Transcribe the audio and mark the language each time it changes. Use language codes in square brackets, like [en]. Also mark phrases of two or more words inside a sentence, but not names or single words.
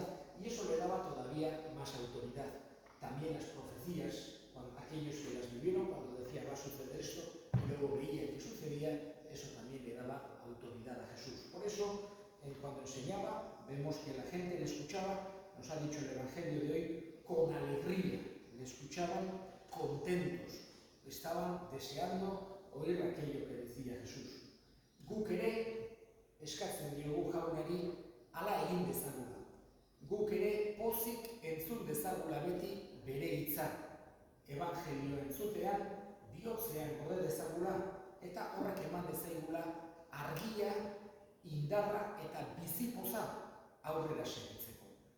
[es] Y eso le daba todavía más autoridad. También las profecías, aquellos que las vivieron, cuando decía va a suceder esto, y luego veía que sucedía, eso también le daba autoridad a Jesús. Por eso, cuando enseñaba, vemos que la gente le escuchaba, nos ha dicho el Evangelio de hoy, con alegría, le escuchaban contentos, estaban deseando oír aquello que decía Jesús. [eu] Guk ere, eskatzen diogu jaunari, hala egin dezagula. Guk ere pozik entzun dezagula beti bere hitza. Evangelio entzutean, bihotzean gorde dezagula, eta horrek eman dezaigula argia, indarra eta bizipoza aurrera segitzeko.